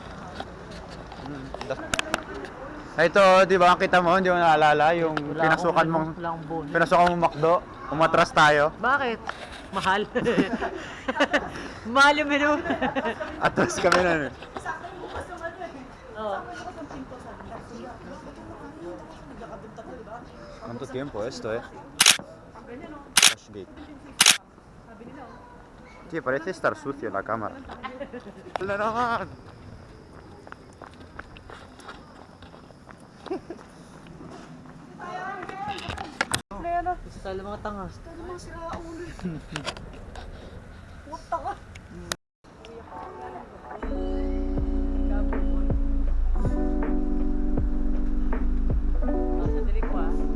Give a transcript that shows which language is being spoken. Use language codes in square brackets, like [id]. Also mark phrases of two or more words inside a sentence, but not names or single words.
[tl] Ito, di ba, kita mo, hindi mo naalala yung pinasukan mong McDo, umatras tayo, Bakit? Mahal. Mahal yung menu. atras kami na eh. Oo. [es] ¿Cuánto tiempo esto, eh? Flashgate. Sí, parece estar sucio la cámara. [tl] ¡La naman! Gusto tayo ng mga tanga. Sandali ko ah.